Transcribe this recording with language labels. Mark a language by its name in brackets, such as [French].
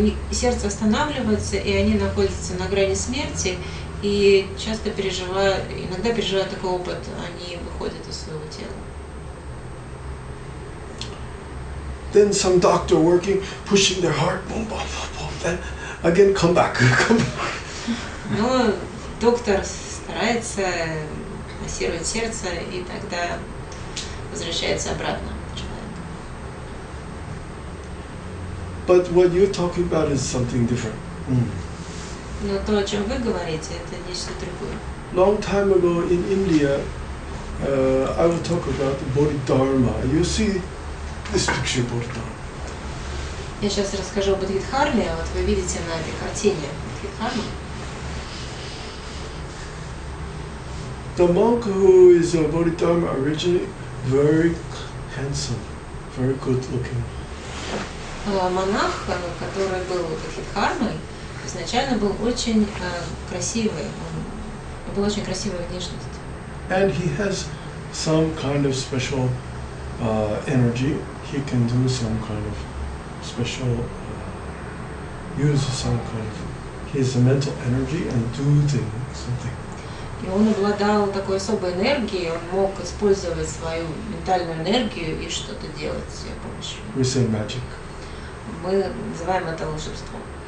[Russian] Сердце останавливается, и они находятся на грани смерти, и часто иногда переживают такой опыт, они выходят из своего тела. [English] Then some doctor working, pushing their heart, boom, boom, boom, boom, then again come back, come back. [Russian] Но доктор старается массировать сердце, и тогда возвращается обратно человек. [English] But what you're talking about is something different. [Russian] Но то, о чем вы говорите, это нечто другое. [English] Long time ago in India, I will talk about the Bodhidharma. You see this picture, Bodhidharma. [Russian] Я сейчас расскажу об Бодхидхарме, вот вы видите на этой картине Бодхидхарму. [English] The monk who is a Bodhidharma originally, very handsome, very good looking. [Russian] Монах, который был Бодхидхармой, изначально был очень красивый, он был очень красивой внешности. [English] And he has some kind of special energy. He can do some kind of special, use some kind of, he has a mental energy and do something. [Russian] И он обладал такой особой энергией, он мог использовать свою ментальную энергию и что-то делать с ее помощью. [English] We say magic. [Russian] Мы называем это волшебством.